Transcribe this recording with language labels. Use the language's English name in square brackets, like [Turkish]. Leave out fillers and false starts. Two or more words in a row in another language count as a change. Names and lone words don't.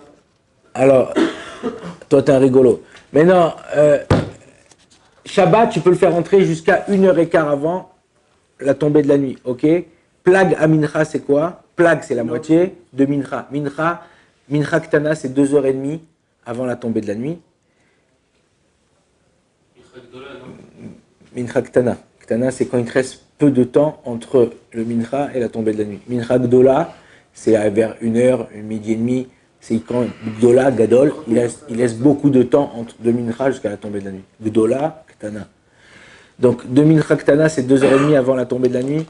[French] Alors, toi t'es un rigolo. Mais non, Shabbat, tu peux le faire entrer jusqu'à 1h15 avant la tombée de la nuit. Ok? Plag à Mincha, c'est quoi? Plag, c'est la moitié de Mincha. [Hebrew] מנחה קטנה, [French] c'est 2h30 avant la tombée de la nuit. [Hebrew] מנחה קטנה. [French] Ktana, c'est quand il te reste peu de temps entre le Mincha et la tombée de la nuit. [Hebrew] מנחה גדולה, [French] c'est vers 1h, midi et demi. C'est quand [Hebrew] גדולה, גדול, [French] il laisse beaucoup de temps entre de Mincha jusqu'à la tombée de la nuit. [Hebrew] גדולה, קטנה. [French] Donc, de [Hebrew] מנחה קטנה, [French] c'est 2h30 avant la tombée de la nuit.